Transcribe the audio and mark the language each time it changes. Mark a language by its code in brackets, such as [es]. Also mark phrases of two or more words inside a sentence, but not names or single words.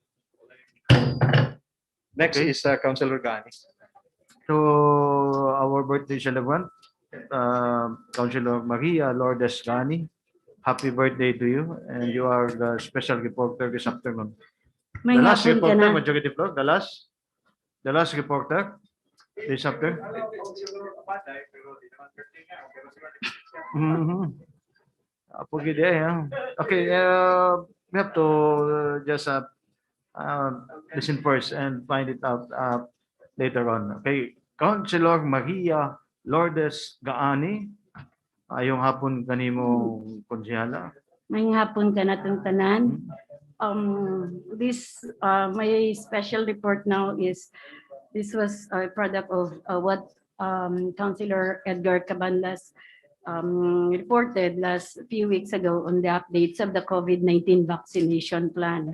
[en] Next Okay. is Councilor Gani. To our birthday celebrant, Councilor Maria Lourdes Gani. Happy birthday to you, and you are the special reporter this afternoon. [ceb] May [en] The last [ceb] hapon ka [en] reporter, [ceb] na. [en] Majority Floor, the last reporter this afternoon. Okay, we have to just listen first and find it out later on. Okay, Councilor Maria Lourdes Gaani, [ceb] ayong hapon kanimong konsehala. May hapon ka na itong tanan. [en] My special report now is, this was a product of what Councilor Edgar Cabanlas reported last few weeks ago on the updates of the COVID-19 vaccination plan.